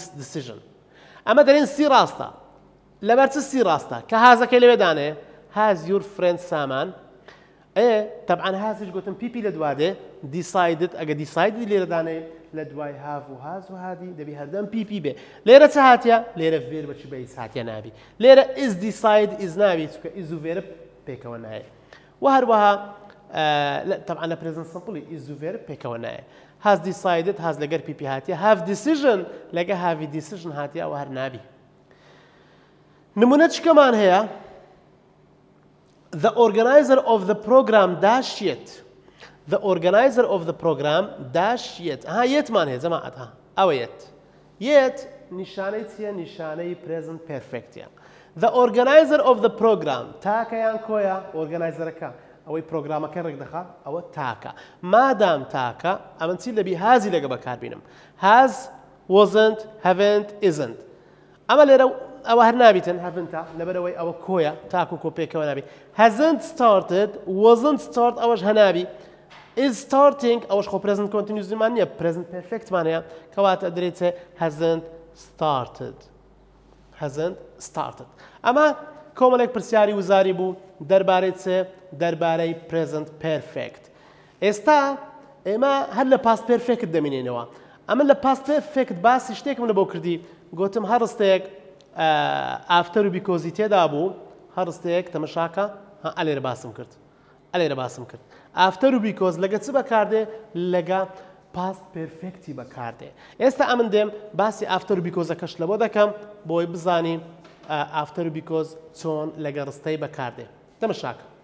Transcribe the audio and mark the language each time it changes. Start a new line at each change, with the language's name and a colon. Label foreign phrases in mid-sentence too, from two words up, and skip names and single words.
Central Kurdish: decision ئەمە دەرێن سی ڕاستە لەبەر چ سی ڕاستە کە هازەکەی لەوێدانێ
English: has your friend Saman
Central Kurdish: طبعا هازش گوتم پیپی لە دوادێ decided ئەگە decided لێرەدانێ لە دوای have و هاز و هادی دەبی هەردەم پیپی بێ لێرە چ هاتیە لێرە فێر بەچی بەیس هاتیە نابی لێرە
English: is decide is
Central Kurdish: نابی چکە is و فێرە پێکەوە نایە و هەروەها طبعا لە
English: present simple
Central Kurdish: is و فێرە پێکەوە نایە
English: has decided has
Central Kurdish: لەگەر پیپی هاتیە
English: have decision
Central Kurdish: لەگە
English: have decision
Central Kurdish: هاتیە ئەوە هەر نابی نمونە چکەمان هەیە
English: The organizer of the program dash yet. The organizer of the program dash yet.
Central Kurdish: یەتمان هەیە جەماعەت ئەوە yet نیشانەی چییە نیشانەی present perfectە
English: The organizer of the program
Central Kurdish: تاکەیان کۆیە ئۆرگەنایزەرەکە ئەوەی پرۆگرامەکە ڕێک دەخات ئەوە تاکە مادام تاکە ئەمن چی لەبی هازی لەگە بەکاربینم
English: has wasn't haven't isn't
Central Kurdish: ئەمە لێرە ئەوە هەر نابیتن هەڤنتە لەبەرەوەی ئەوە کۆیە تاکو کۆ پێکەوە نابی
English: hasn't started wasn't start
Central Kurdish: ئەوەش هەنابی
English: is starting
Central Kurdish: ئەوەش خۆ
English: present continuous
Central Kurdish: مان نییە
English: present perfect
Central Kurdish: مان هەیە کەواتە دەرێتە hasn't started ئەمە کۆمەڵێک پرسیاری وزاری بوو دەربارەی چ دەربارەی
English: present perfect
Central Kurdish: ئێستا ئێمە هەر لە
English: past perfect
Central Kurdish: دەمینێنەوە ئەمە لە
English: past perfect
Central Kurdish: باسی شتێکم لەبۆ کردی گوتم هەر ڕستەیەک ئافتەر و بیکۆزی تێدا بوو هەڕستەیەک تەمەشاکە ئەلێرە باسم کرد ئافتەر و بیکۆز لەگە چ بەکاردێ لەگە
English: past perfect
Central Kurdish: بەکاردێ ئێستا ئەمن دێم باسی ئافتەر و بیکۆزەکەش لەبۆ دەکەم بۆی بزانی ئافتەر و بیکۆز چۆن لەگە ڕستەی بەکاردێ تەمەشاکە